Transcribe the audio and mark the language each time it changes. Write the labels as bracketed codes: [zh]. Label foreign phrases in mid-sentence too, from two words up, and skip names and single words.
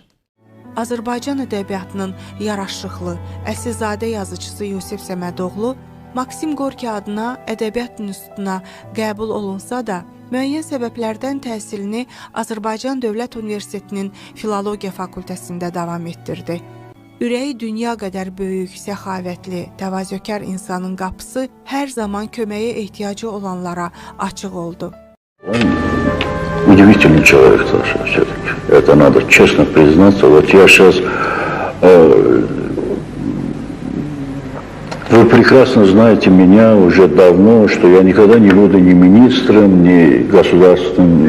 [az] Azərbaycan ədəbiyyatının yaraşıqlı, əsilzadə yazıcısı Yusif Səmədoğlu Maksim Gorki adına Ədəbiyyat İnstitutuna qəbul olunsa da, müəyyən səbəblərdən təhsilini Azərbaycan Dövlət Universitetinin Filologiya Fakültəsində davam etdirdi. Ürəyi dünya qədər böyük, səxavətli, təvazökar insanın qapısı hər zaman köməyə ehtiyacı olanlara açıq oldu. [ru] Удивительный человек, Саша, все-таки. Это надо честно признаться. Вот я сейчас... Вы прекрасно знаете меня уже давно, что я никогда не буду ни министром, ни государственным...